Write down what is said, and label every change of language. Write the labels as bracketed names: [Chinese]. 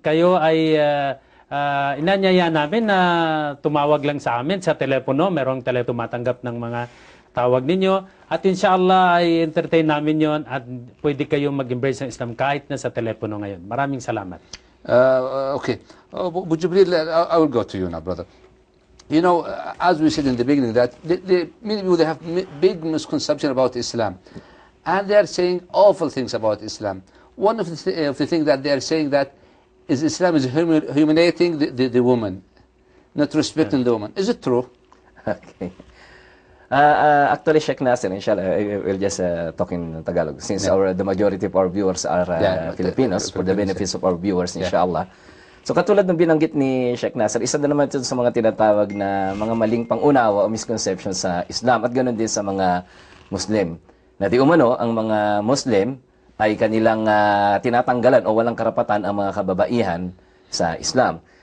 [Filipino] Kayo ay inanyaya namin na tumawag lang sa amin sa telepono. Merong tumatanggap ng mga tawag ninyo. At inshallah ay entertain namin yon at pwede kayong mag-embrace ng Islam kahit na sa telepono ngayon. Maraming salamat. [English] Okay. Abu Jibril, I will go to you now, brother. You know, as we said in the beginning, that many people, they have big misconception about Islam. And they are saying awful things about Islam. One of the things that they are saying that is Islam is humiliating the woman, not respecting the woman. Is it true? Okay. Actually, Sheikh Nasser, inshallah, we'll just talk in Tagalog since the majority of our viewers are Filipinos, for the benefits of our viewers, inshallah. [Filipino] So katulad ng binanggit ni Sheikh Nasser, isa na naman ito sa mga tinatawag na mga maling pangunawa o misconception sa Islam at ganoon din sa mga Muslim. Na di umano, ang mga Muslim ay kanilang tinatanggalan o walang karapatan ang mga kababaihan sa Islam.